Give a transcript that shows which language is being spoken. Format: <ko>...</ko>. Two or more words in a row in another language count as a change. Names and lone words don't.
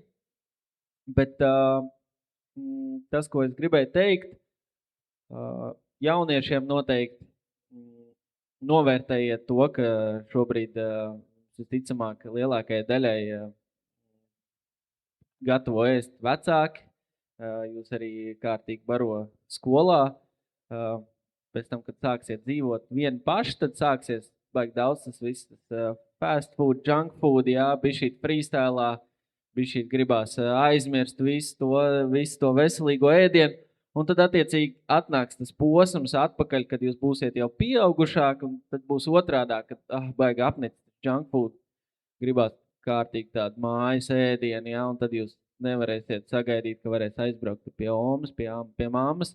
<lv>Bet tas, ko es gribēju teikt, jauniešiem noteikti novērtējiet to, ka šobrīd visticamāk lielākajai daļai gatavo ēst vecāki. Jūs arī kārtīgi baro skolā. Pēc tam, kad sāksiet dzīvot vieni paši, tad sāksies baigi daudz tas viss,</lv> <en>fast food, junk food,</en> <lv>jā, bišķīt freestylā, bišķīt gribās aizmirst visu to veselīgo ēdienu, un tad attiecīgi atnāks tas posms atpakaļ, kad jūs būsiet jau pieaugušāk, un tad būs otrādāk, kad baigi apnicis</lv> <en>junk food,</en> <lv>gribās kārtīgi tādu mājas ēdienu, jā, un tad jūs nevarēsiet sagaidīt, ka varēs aizbraukt pie omas, pie mammas.</lv>